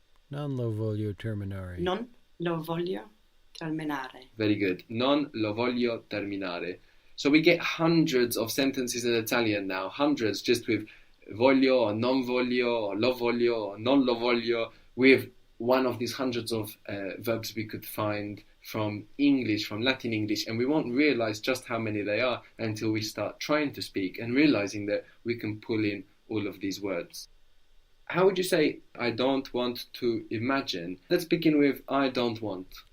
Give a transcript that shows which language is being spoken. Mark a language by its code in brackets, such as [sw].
[it] Non lo voglio terminare. Non lo voglio terminare. [en] Very good. [it] Non lo voglio terminare. [en] So we get hundreds of sentences in Italian now. Hundreds just with voglio or non voglio or lo voglio or non lo voglio. With one of these hundreds of verbs we could find from English, from Latin English, and we won't realize just how many they are until we start trying to speak and realizing that we can pull in all of these words. How would you say I don't want to imagine? Let's begin with I don't want.